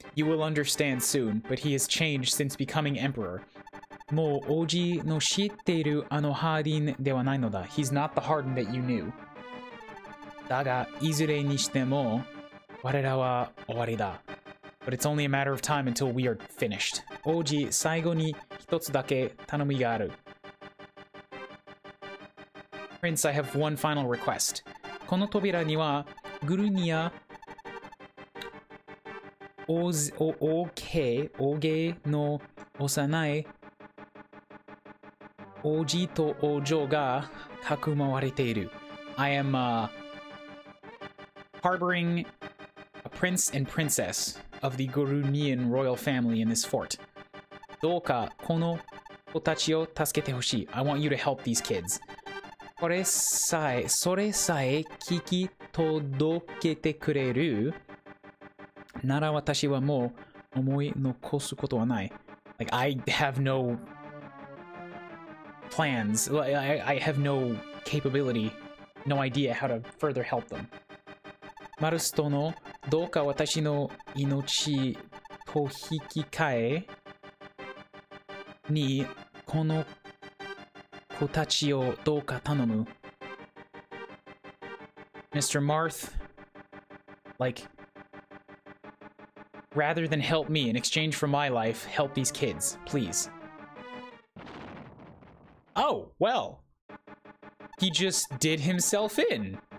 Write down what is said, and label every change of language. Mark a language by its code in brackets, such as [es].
[en] You will understand soon, but he has changed since becoming emperor. [ja] もう王子の知っているあのハーディンではないのだ. [en] He's not the Hardin that you knew. [ja] だがいずれにしても我らは終わりだ. [en] But it's only a matter of time until we are finished. [ja] 王子、最後に一つだけ頼みがある. [en] Prince, I have one final request. [ja] この扉にはグルニア王家の幼い王子と王女がかくまわれている. [en] I am harboring a prince and princess of the Gurunian royal family in this fort. [ja] どうかこの子たちを助けてほしい. [en] I want you to help these kids. [ja] それさえ聞き届けてくれるなら私はもう思い残すことはない. [en] Like, I have no plans. I have no capability, no idea how to further help them. [ja] マルス殿、どうか私の命と引き換えにこの子たちをどうか頼む. [en] Mr. Marth, like, rather than help me in exchange for my life, help these kids, please. Oh, well. He just did himself in.